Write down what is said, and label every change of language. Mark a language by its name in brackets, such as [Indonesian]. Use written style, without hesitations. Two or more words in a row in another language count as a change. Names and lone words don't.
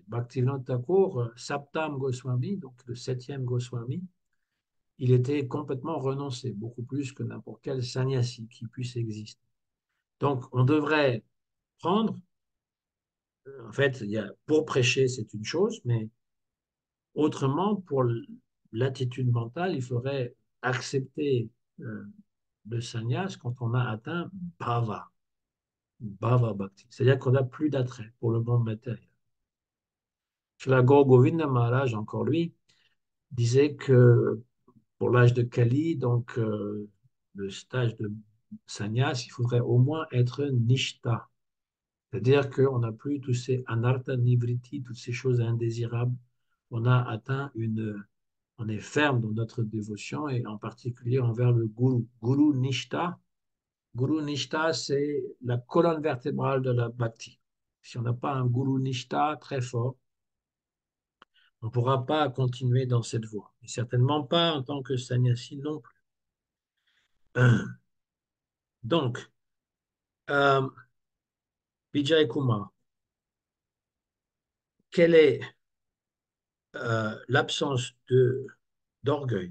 [French] Bhaktivinoda Thakur, Saptam Goswami, donc le septième Goswami, il était complètement renoncé, beaucoup plus que n'importe quel sannyasi qui puisse exister. Donc, on devrait prendre, en fait, pour prêcher, c'est une chose, mais autrement, pour l'attitude mentale, il faudrait accepter euh, le sannyas quand on a atteint [Sanskrit] भाव, भाव भक्ति. [French] C'est-à-dire qu'on n'a plus d'attrait pour le monde matériel. Shri Guru Govinda Maharaj, encore lui, disait que pour l'âge de Kali, donc le stage de sannyas, il faudrait au moins être nishta. C'est-à-dire qu'on n'a plus tous ces [Sanskrit] अनर्थ निवृत्ति, [French] toutes ces choses indésirables. On a atteint on est ferme dans notre dévotion et en particulier envers le guru. [Sanskrit] गुरु निष्ठा, [French] c'est la colonne vertébrale de la bhakti. Si on n'a pas un [Sanskrit] गुरु निष्ठा [French] très fort, on ne pourra pas continuer dans cette voie. Et certainement pas en tant que sannyasi non plus. Donc, euh, Vijay Kumar, quelle est l'absence d'orgueil?